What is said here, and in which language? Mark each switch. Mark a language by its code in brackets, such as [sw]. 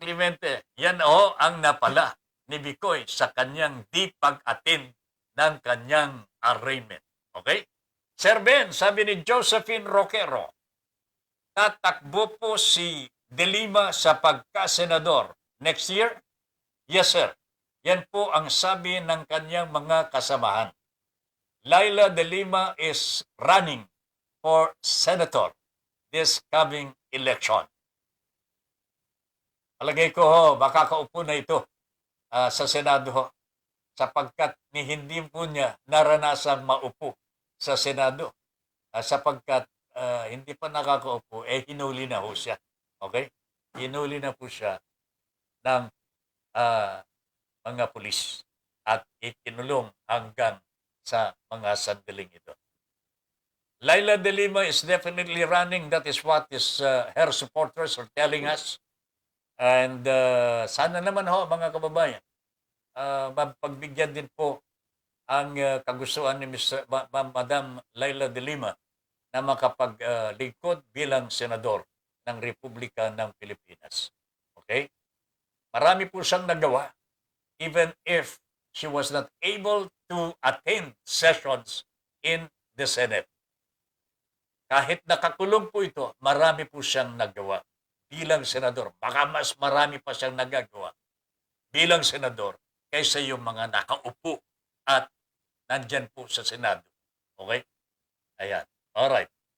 [tl] Clemente, yan ang napala ni Bicoy sa kanyang di pag-attend ng kanyang arraignment. Okay? Sir Ben, sabi ni Josephine Roquero, tatakbo po si De Lima sa pagka-senador [en] next year? Yes, sir. [tl] Yan po ang sabi ng kanyang mga kasamahan. [en] Laila De Lima is running for senator this coming election. [tl] Palagay ko makakaupo na ito sa Senado sapagkat hindi po niya naranasan maupo sa Senado sapagkat hindi pa nakakaupo, hinuli na ho siya. Okay? Hinuli na po siya ng mga pulis at ikinulong hanggang sa mga sandaling ito. [en] Laila De Lima is definitely running. That is what her supporters are telling us. [tl] And sana naman mga kababayan, mapagbigyan din po ang kagustuhan ni Madam Laila De Lima na makapaglingkod bilang senador ng Republika ng Pilipinas. Okay? Marami po siyang nagawa [en] even if she was not able to attend sessions in the Senate. [tl] Kahit nakakulong po ito, marami po siyang nagawa bilang senador. Baka mas marami pa siyang nagagawa bilang senador kaysa yung mga nakaupo at nandyan po sa Senado. Okay? Ayan. Alright.